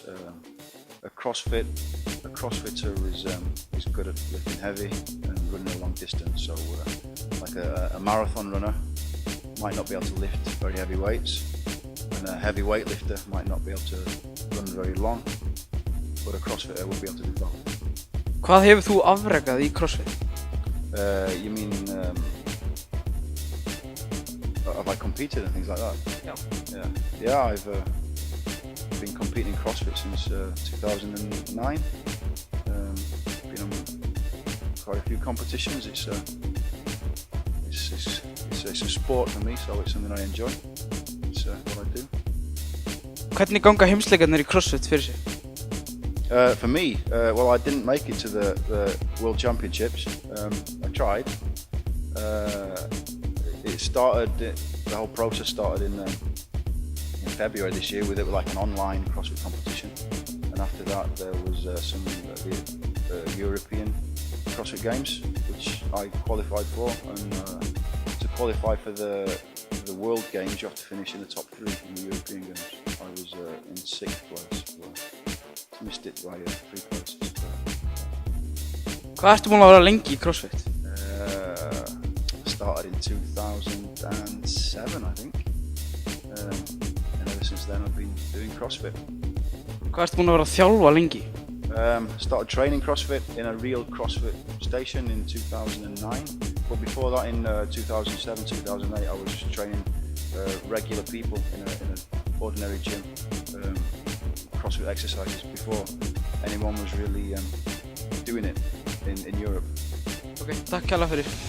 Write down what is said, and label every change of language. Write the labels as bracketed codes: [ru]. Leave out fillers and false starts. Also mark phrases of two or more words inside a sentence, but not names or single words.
[en] A CrossFitter is good at lifting heavy and running a long distance. So like a marathon runner might not be able to lift very heavy weights, and a heavy weightlifter might not be able to run very long, but a CrossFitter will be able to do both. [is] Hvað hefur þú afrekað í CrossFit? [en] You mean, have I competed and things like that? Yeah, I've been competing in CrossFit since 2009. Been on quite a few competitions. It's a sport for me, so it's something I enjoy. It's what I do. [is] Hvernig ganga heimsleikarnir í CrossFit fyrir sig? [en] For me, well, I didn't make it to the World Championships. I tried. The whole process started in February this year with like an online CrossFit competition, and after that there was some European CrossFit Games, which I qualified for. And to qualify for the World Games, you have to finish in the top 3 in the European Games. I was in 6th place. Missed it by 3 places. [is] Hvað ertu búinn að vera lengi í CrossFit? [en] Started in 2007, I think. And ever since then I've been doing CrossFit. [is] Hvað ertu búinn að vera að þjálfa lengi? [en] Started training CrossFit in a real CrossFit station in 2009. But before that, in 2007, 2008, I was training regular people in an ordinary gym. CrossFit exercises before anyone was really doing it in Europe. [is] Ok, takk kærlega fyrir.